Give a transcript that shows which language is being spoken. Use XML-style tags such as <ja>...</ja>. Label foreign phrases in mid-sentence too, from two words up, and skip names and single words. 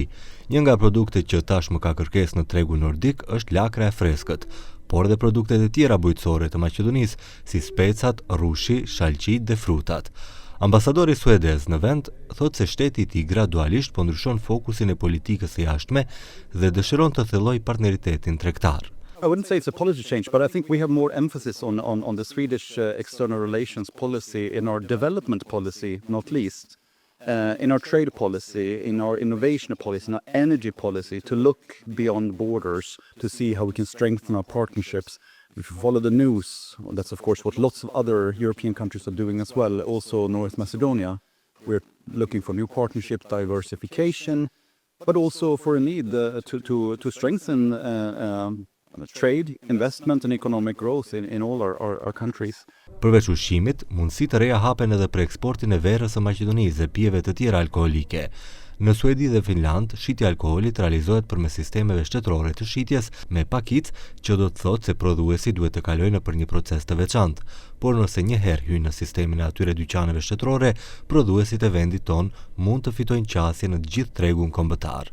<sq>Një nga produktet që tashmë ka kërkesë në tregun nordik është lakra e freskët, por edhe produktet e tjera bujqësore të Maqedonisë, si specat, rushi, shalqit dhe frutat. Ambasadori suedez në vend thotë se shteti i tij gradualisht po ndryshon fokusin e politikës së jashtme dhe dëshiron të thellojë partneritetin tregtar.</sq> <en>I wouldn't say it's a policy change, but I think we have more emphasis on the Swedish external relations policy, in our development policy, not least, in our trade policy, in our innovation policy, in our energy policy, to look beyond borders to see how we can strengthen our partnerships. If you follow the news, that's of course what lots of other European countries are doing as well, also North Macedonia. We're looking for new partnership diversification, but also for a need to strengthen trade, investment and economic growth in all our countries.</en> <sq>Përveç ushqimit, mundësi të reja hapen edhe për eksportin e verës së Maqedonisë dhe pijeve të tjera alkoolike. Në Suedi dhe Finland, shitja e alkoolit realizohet përmes sistemeve shtetërore të shitjes me pakicë, që do të thotë se prodhuesi duhet të kalojë nëpër një proces të veçantë. Por nëse një herë hyjnë në sistemin e atyre dyqaneve shtetërore, prodhuesit e vendit ton mund të fitojnë qasje në të gjithë tregun kombëtar.</sq>